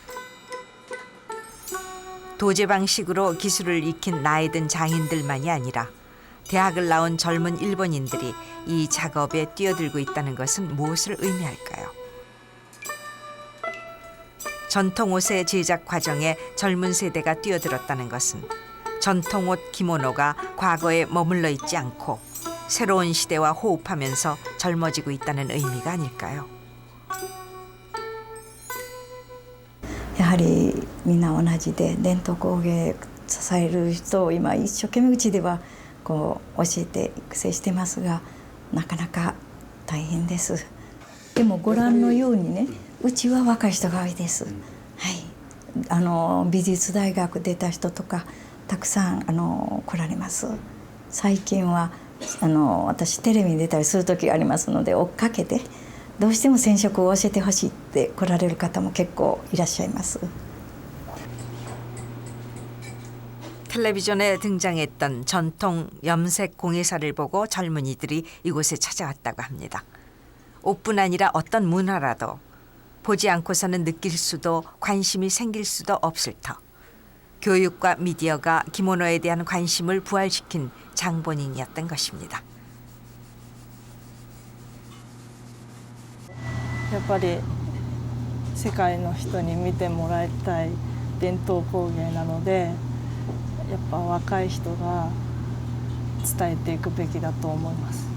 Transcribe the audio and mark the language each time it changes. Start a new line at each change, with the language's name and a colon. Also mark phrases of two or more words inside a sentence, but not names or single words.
Korean: 도제 방식으로 기술을 익힌 나이 든 장인들만이 아니라 대학을 나온 젊은 일본인들이 이 작업에 뛰어들고 있다는 것은 무엇을 의미할까요? 전통 옷의 제작 과정에 젊은 세대가 뛰어들었다는 것은 전통 옷 기모노가 과거에 머물러 있지 않고 새로운 시대와 호흡하면서 젊어지고 있다는 의미가 아닐까요?
Japanese: やはりみんな同じで伝統工芸支える人を今一生懸命うちではこう教えて育成してますが、なかなか大変です。でもご覧のようにね、うちは若い人が多いです。はい、美術大学出た人とかたくさん来られます。最近は私テレビに出たりする時がありますので追っかけてどうしても染色を教えてほしいって来られる方も結構いらっしゃいます。
Korean: 텔레비전에 등장했던 전통 염색 공예사를 보고 젊은이들이 이곳에 찾아왔다고 합니다. 옷뿐 아니라 어떤 문화라도 보지 않고서는 느낄 수도 관심이 생길 수도 없을 터. 교육과 미디어가 기모노에 대한 관심을 부활시킨 장본인이었던 것입니다.
Japanese: やっぱり世界の人に見てもらいたい伝統工芸なので、やっぱ若い人が伝えていくべきだと思います。